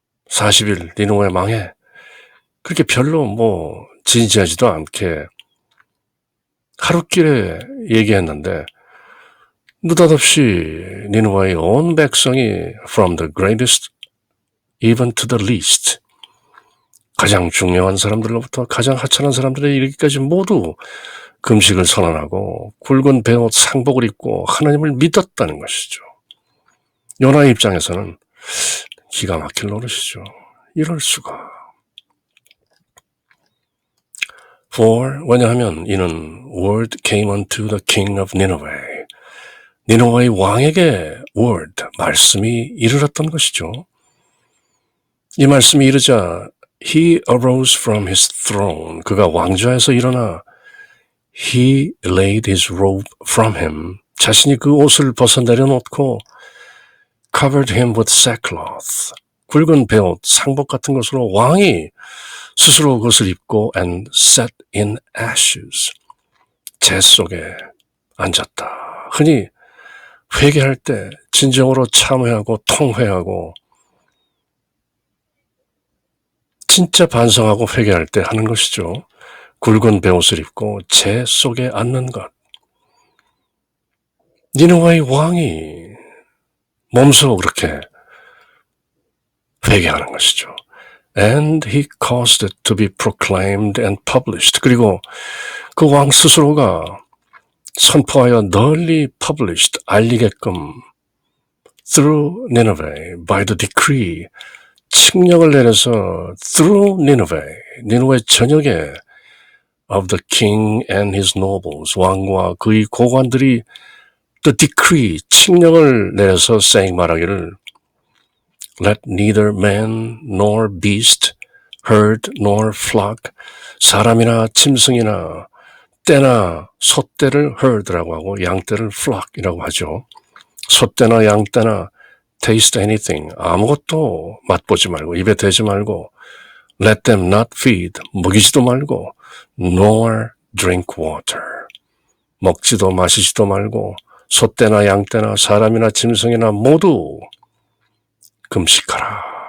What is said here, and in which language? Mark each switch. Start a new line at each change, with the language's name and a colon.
Korean: 40일 니느웨 망해. 그렇게 별로 뭐 진지하지도 않게 하루길에 얘기했는데 느닷없이 니느웨의 온 백성이
English: from the greatest even to the least
Korean: 가장 중요한 사람들로부터 가장 하찮은 사람들에 이르기까지 모두 금식을 선언하고 굵은 베옷 상복을 입고 하나님을 믿었다는 것이죠. 요나의 입장에서는 기가 막힐 노릇이죠. 이럴 수가.
English: For
Korean: 왜냐하면 이는
English: word came unto the king of Nineveh.
Korean: 니느웨의 왕에게 word, 말씀이 이르렀던 것이죠. 이 말씀이 이르자
English: he arose from his throne.
Korean: 그가 왕좌에서 일어나
English: he laid his robe from him.
Korean: 자신이 그 옷을 벗어 내려놓고
English: covered him with sackcloth.
Korean: 붉은 베옷, 상복 같은 것으로 왕이 스스로 그것을 입고
English: and sat in ashes,
Korean: 재 속에 앉았다. 흔히 회개할 때 진정으로 참회하고 통회하고 진짜 반성하고 회개할 때 하는 것이죠. 굵은 베옷을 입고 재 속에 앉는 것. 니느웨의 왕이 몸소 그렇게 회개하는 것이죠.
English: And he caused it to be proclaimed and published.
Korean: 그리고 그 왕 스스로가 선포하여 널리 published, 알리게끔
English: through Nineveh, by the decree,
Korean: 칙령을 내려서 through Nineveh, 니느웨 전역에
English: of the king and his nobles,
Korean: 왕과 그의 고관들이 the decree, 칙령을 내려서 saying 말하기를
English: let neither man nor beast, herd nor flock,
Korean: 사람이나 짐승이나 떼나 소떼를 herd라고 하고 양떼를 flock이라고 하죠. 소떼나 양떼나
English: taste anything,
Korean: 아무것도 맛보지 말고 입에 대지 말고
English: let them not feed,
Korean: 먹이지도 말고
English: nor drink water,
Korean: 먹지도 마시지도 말고 소떼나 양떼나 사람이나 짐승이나 모두 금식하라.